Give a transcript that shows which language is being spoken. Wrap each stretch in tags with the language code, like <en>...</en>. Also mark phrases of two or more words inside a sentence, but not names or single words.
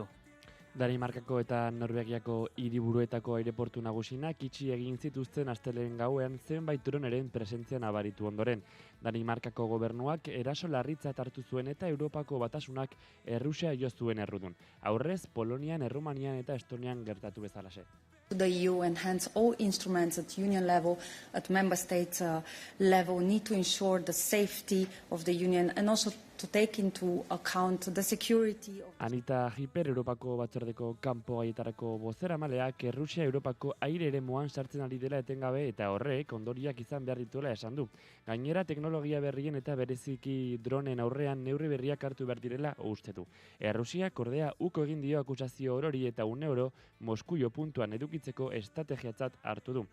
<eu>Danimarkako eta Norvegiako hiriburuetako aireportu nagusinak itxi egin zituzten astelehen gauean zenbait droneren presentzia nabaritu ondoren. Danimarkako gobernuak eraso larritzat hartu zuen eta Europako Batasunak Errusia jo zuen errudun. Aurrez, Polonian, Errumanian eta Estonian gertatu bezalaxe.</eu> <en>The EU and hence all instruments at union level, at member state level, need to ensure the safety of the union and also to take into account the security of...</en> <eu>Anita Hiper, Europako Batzordeko kanpo gaietarako bozeramaleak Errusia Europako aire eremuan sartzen ari dela etengabe eta horrek ondoriak izan behar dituela esan du. Gainera, teknologia berrien eta bereziki dronen aurrean neurri berriak hartu behar direla uste du. Errusiak ordea uko egin dio akusazio orori eta €1 Moskuio puntuan edukitzeko estrategiatzat hartu du.</eu>